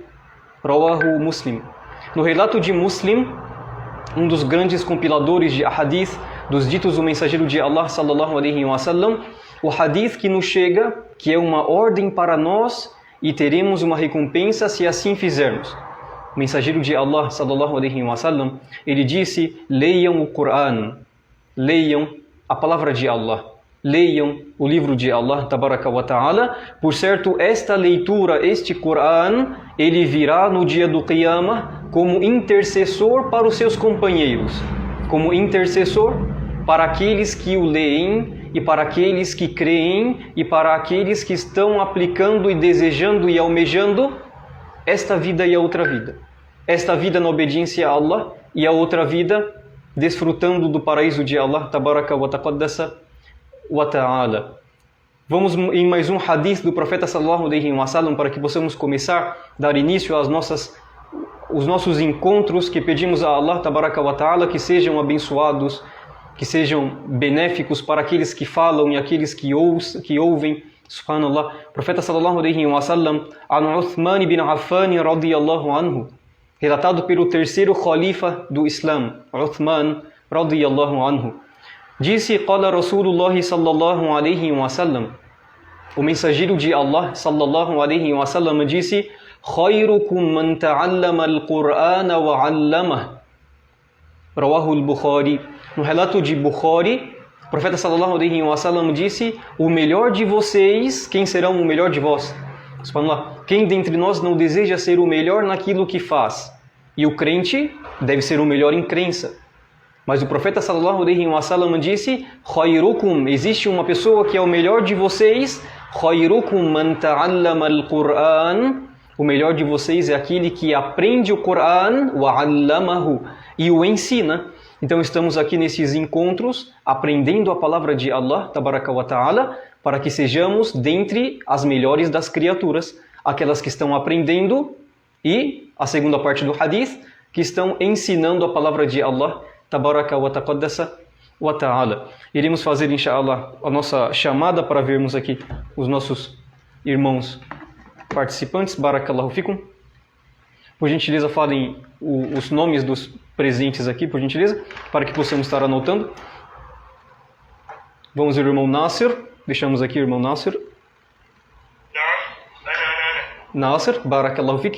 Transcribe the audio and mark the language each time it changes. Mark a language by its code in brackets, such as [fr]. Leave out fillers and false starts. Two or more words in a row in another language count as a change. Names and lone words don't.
[ar] رواه مسلم. [pt] No relato de Muslim, um dos grandes compiladores de hadith, dos ditos do mensageiro de Allah [ar] صلى الله عليه وسلم, [pt] o hadith que nos chega, que é uma ordem para nós e teremos uma recompensa se assim fizermos. O mensageiro de Allah [ar] صلى الله عليه وسلم, [pt] ele disse: leiam o Coran, leiam a palavra de Allah, leiam o livro de Allah [ar] تبارك وتعالى, [pt] por certo esta leitura, este Coran, ele virá no dia do Qiyamah como intercessor para os seus companheiros, como intercessor para aqueles que o leem e para aqueles que creem e para aqueles que estão aplicando e desejando e almejando esta vida e a outra vida. Esta vida na obediência a Allah e a outra vida desfrutando do paraíso de Allah [ar] تبارك وتقدس وتعالى. [pt] Vamos em mais um hadith do profeta [ar] صلى الله عليه وسلم [pt] para que possamos começar, dar início às os nossos encontros, que pedimos a Allah [ar] تبارك وتعالى [pt] que sejam abençoados, que sejam benéficos para aqueles que falam e aqueles que ouvem. [ar] Subhanallah. [pt] O profeta [ar] صلى الله عليه وسلم عن عثمان بن عفان رضي الله عنه, [pt] relatado pelo terceiro khalifa do Islã, [ar] عثمان رضي الله عنه, disse: قال رسول الله صلى الله عليه وسلم, [pt] o mensageiro de Allah [ar] صلى الله عليه وسلم disse: خيركم من تعلم القرآن وعلمه. رواه البخاري. [pt] No relato de Bukhari, o profeta [ar] صلى الله عليه وسلم [pt] disse: o melhor de vocês, quem será o melhor de vós? Subhanallah. Quem dentre nós não deseja ser o melhor naquilo que faz? E o crente deve ser o melhor em crença. Mas o profeta [ar] صلى الله عليه وسلم [pt] disse: Khayrukum, existe uma pessoa que é o melhor de vocês. [ar] خيركم من تعلم القرآن. [pt] O melhor de vocês é aquele que aprende o Coran, [ar] وعلمه, [pt] e o ensina. Então estamos aqui nesses encontros, aprendendo a palavra de Allah, [ar] تبارك وتعالى, [pt] para que sejamos dentre as melhores das criaturas, aquelas que estão aprendendo e a segunda parte do hadith, que estão ensinando a palavra de Allah, [ar] تبارك وتقدس وتعالى. [pt] Iremos fazer, inshallah, a nossa chamada para vermos aqui os nossos irmãos participantes. [ar] بارك الله فيكم. [pt] Por gentileza, falem os nomes dos presentes aqui, por gentileza, para que possamos estar anotando. Vamos ver o irmão Nasser. Deixamos aqui o irmão Nasser. Nasser, [ar] بارك الله فيك.